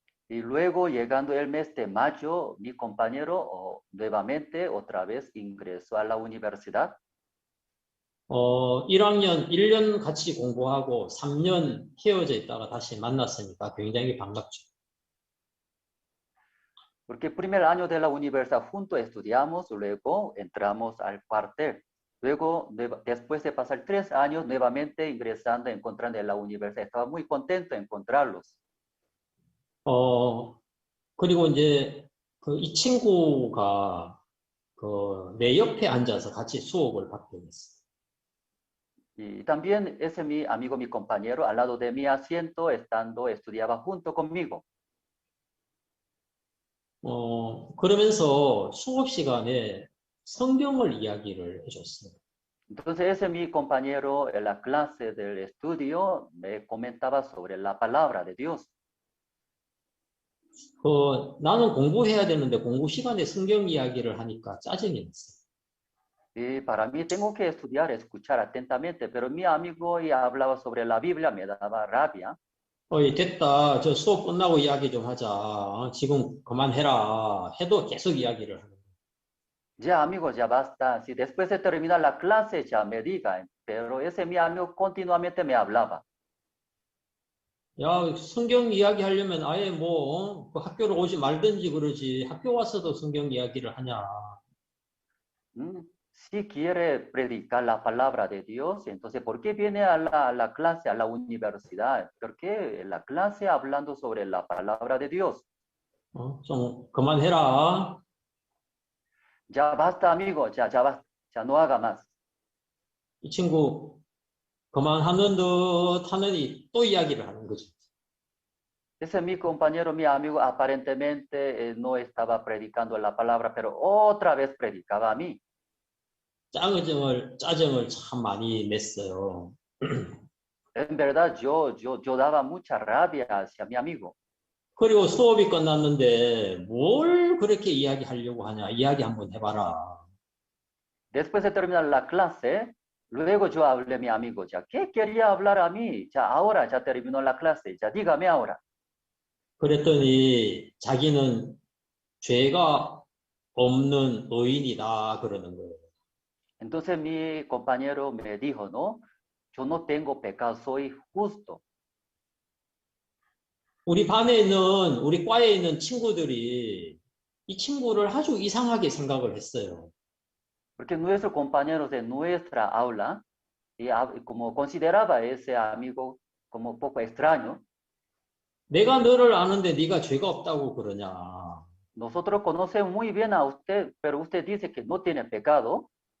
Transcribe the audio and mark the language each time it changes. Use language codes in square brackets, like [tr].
[es] Y luego, llegando el mes de mayo, mi compañero nuevamente otra vez ingresó a la universidad. [ko] 1년 같이 공부하고 3년 헤어져 있다가 다시 만났으니까 굉장히 반갑죠. [es] Porque el primer año de la universidad juntos estudiamos, luego entramos al cuartel. Luego, después de pasar 3 años, nuevamente ingresando, encontrando en la universidad. Estaba muy contento de encontrarlos. [ko] 그리고 이제 이 친구가 내 옆에 앉아서 같이 수업을 받게 됐어요. [es] Y también ese mi amigo, mi compañero, al lado de mi asiento, estudiaba junto conmigo. [ko] 그러면서 수업 시간에 성경을 이야기를 해줬어요. [es] Entonces ese mi compañero en la clase del estudio me comentaba sobre la palabra de Dios. [ko] 나는 공부해야 되는데 공부 시간에 성경 이야기를 하니까 짜증이 났어요. [es] Y para mí tengo que estudiar, escuchar atentamente, pero mi amigo ya hablaba sobre la Biblia, me daba rabia. [ko] 됐다. 저 수업 끝나고 이야기 좀 하자. 지금 그만해라. 해도 계속 이야기를 하는 거예요. [es] Ya amigos, ya basta. Si después de terminar la clase ya me digan, pero ese mi amigo continuamente me hablaba. [ko] 야, 성경 이야기 하려면 아예 그 학교를 오지 말든지 그러지. 학교 와서도 성경 이야기를 하냐. [es] Si quiere predicar la palabra de Dios, entonces, ¿por qué viene a la clase, a la universidad? ¿Por qué en la clase hablando sobre la palabra de Dios? [ko] 좀 그만해라. [es] Ya basta, amigo, ya basta, ya no haga más. [ko] 이 친구 그만하는 듯 하느니 또 이야기를 하는 거죠. [es] Ese mi compañero, mi amigo, aparentemente no estaba predicando la palabra, pero otra vez predicaba a mí. [ko] 짜증을 참 많이 냈어요. [es] En verdad, yo daba mucha rabia hacia mi amigo. [ko] 그리고 수업이 끝났는데 뭘 그렇게 이야기하려고 하냐? 이야기 한번 해봐라. [es] Después de terminar la clase, luego yo hablé a mi amigo, ya, ¿qué quería hablar a mí? Ya ahora, ya terminó la clase, ya dígame ahora. [ko] 그랬더니 자기는 죄가 없는 의인이다 그러는 거예요. [es] Entonces mi compañero me dijo, no, yo no tengo pecado, soy justo. [ko] 우리 반에 있는, 우리 과에 있는 친구들이 이 친구를 아주 이상하게 생각을 했어요. [es] Porque nuestros compañeros de nuestra aula, como consideraba ese amigo como un poco extraño, [ko] 내가 너를 아는데 네가 죄가 없다고 그러냐. [es] nosotros conocemos muy bien a usted, pero usted dice que no tiene pecado.